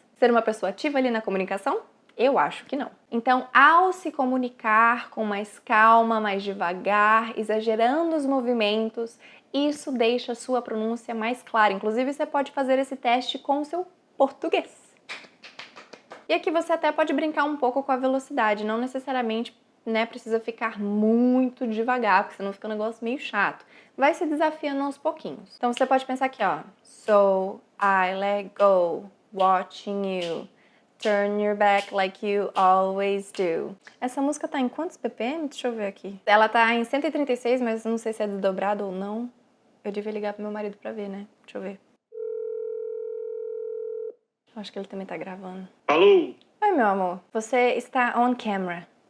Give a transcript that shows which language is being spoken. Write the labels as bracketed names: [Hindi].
[Portuguese] Ser uma pessoa ativa ali na comunicação? Eu acho que não. Então, ao se comunicar com mais calma, mais devagar, exagerando os movimentos, isso deixa a sua pronúncia mais clara. Inclusive, você pode fazer esse teste com o seu português. E aqui você até pode brincar um pouco com a velocidade, não necessariamente, precisa ficar muito devagar, porque senão fica um negócio meio chato. Vai se desafiando aos pouquinhos. Então você pode pensar aqui, ó. [English] So, I let go, watching you, turn your back like you always do. [Portuguese] Essa música tá em quantos BPM? Deixa eu ver aqui. Ela tá em 136, mas não sei se é dobrado ou não. Eu devia ligar pro meu marido pra ver, né? Deixa eu ver. Acho que ele também tá gravando. Alô? Oi, meu amor. Você está [English] on camera.